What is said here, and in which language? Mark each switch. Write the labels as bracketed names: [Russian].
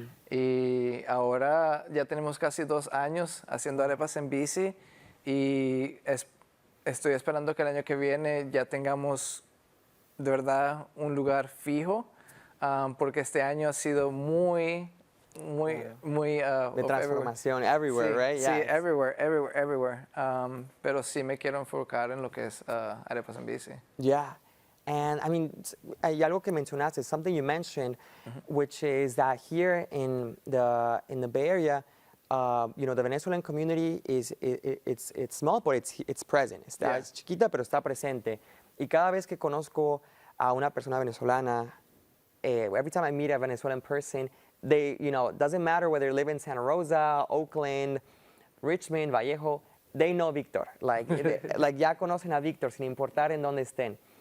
[Spanish] Y ahora ya tenemos casi 2 años haciendo arepas en Bici y estoy esperando que el año que viene ya tengamos de verdad un lugar fijo, porque este año ha sido muy de transformación, [English] everywhere, [Spanish] sí, [English] right? Sí, yeah. everywhere. [Spanish] Pero sí me quiero enfocar en lo que es arepas en Bici. [English] Yeah. And I mean, [Spanish] hay algo que mencionaste, [English] something you mentioned, which is that here in the Bay Area, you know, the Venezuelan community it's small, but it's present. [Spanish] Es chiquita, pero está presente. Y cada vez que conozco a una persona venezolana, [English] every time I meet a Venezuelan person, they, you know, doesn't matter whether they live in Santa Rosa, Oakland, Richmond, Vallejo, they know Victor. [Spanish] Like ya conocen a Victor sin importar en dónde estén.